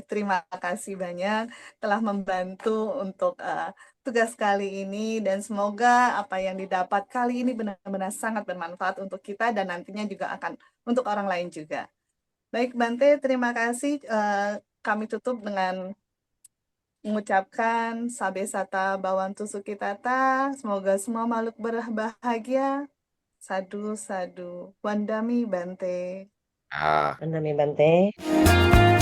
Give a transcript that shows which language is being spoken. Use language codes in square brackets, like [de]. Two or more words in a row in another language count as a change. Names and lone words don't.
[id] Terima kasih banyak telah membantu untuk tugas kali ini, dan semoga apa yang didapat kali ini benar-benar sangat bermanfaat untuk kita dan nantinya juga akan untuk orang lain juga. Baik, Bante, terima kasih. Kami tutup dengan mengucapkan [pi] Sabe Sata Bawantu Sukitata. [id] Semoga semua makhluk berbahagia. [pi] Sadu, sadu. Wandami, Bante. Ah. Andami Bante.